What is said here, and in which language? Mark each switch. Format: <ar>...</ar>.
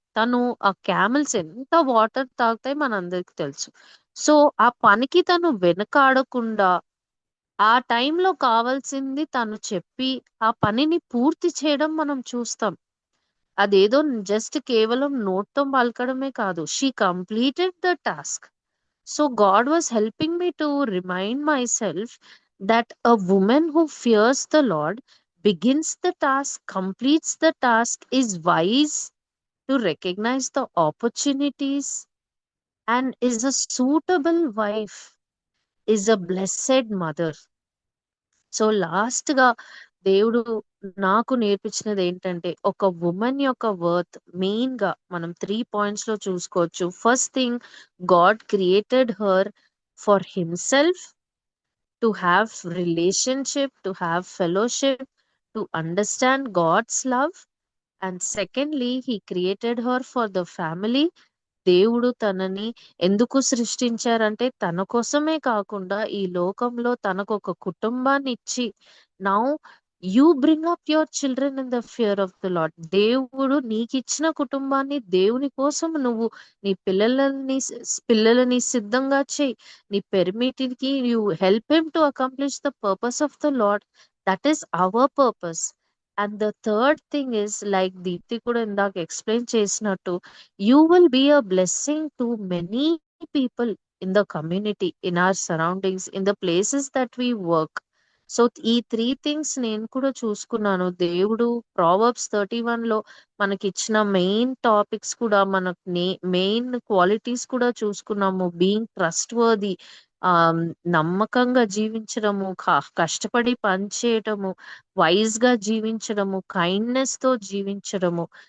<te>తను ఆ క్యామెల్స్ ఎంత వాటర్ తాగుతాయి మనందరికి తెలుసు. సో ఆ పనికి తను వెనకాడకుండా ఆ టైంలో కావాల్సింది తను చెప్పి ఆ పనిని పూర్తి చేయడం మనం చూస్తాం. అదేదో జస్ట్ కేవలం నోట్తో పలకడమే కాదు,</te> <en>She completed the task.</en> <te>So God was helping మీ to remind my self</te> <en>that a woman who fears the Lord begins the task, completes the task, is wise to recognize the opportunities, and is a suitable wife, is a blessed mother.</en> <te>So last గా దేవుడు నాకు నేర్పించినది ఏంటంటే, ఒక women యొక్క worth main గా మనం 3 points లో చూసుకోవచ్చు.</te> <en>First thing, God created her for himself, to have relationship, to have fellowship, to understand God's love. And secondly, he created her for the family.</en> <te>దేవుడు తనని ఎందుకు సృష్టించారంటే తన కోసమే కాకుండా ఈ లోకంలో తనకు ఒక కుటుంబాన్ని ఇచ్చి,</te> <en>Now you bring up your children in the fear of the Lord.</en> <te>దేవుడు నీకు ఇచ్చిన కుటుంబాన్ని దేవుని కోసం నువ్వు నీ పిల్లలని సిద్ధంగా చేయి.</te> <en>నీ పెర్మిటికి you help him to accomplish the purpose of the Lord. That is our purpose. And the third thing is, like Deepthi</en> <te>కూడా ఇందాక ఎక్స్ప్లెయిన్ చేసినట్టు,</te> <en>you will be a blessing to many people in the community, in our surroundings, in the places that we work.</en> <te>So ఈ 3 things నేను కూడా చూసుకున్నాను. దేవుడు Proverbs 31 లో మనకి ఇచ్చిన మెయిన్ టాపిక్స్ కూడా, మనకు మెయిన్ క్వాలిటీస్ కూడా చూసుకున్నాము.</te> <en>being trustworthy,</en> <te>నమ్మకంగా జీవించడము, కష్టపడి పని చేయటము, వైజ్ గా జీవించడము, కైండ్నెస్ తో జీవించడము.</te>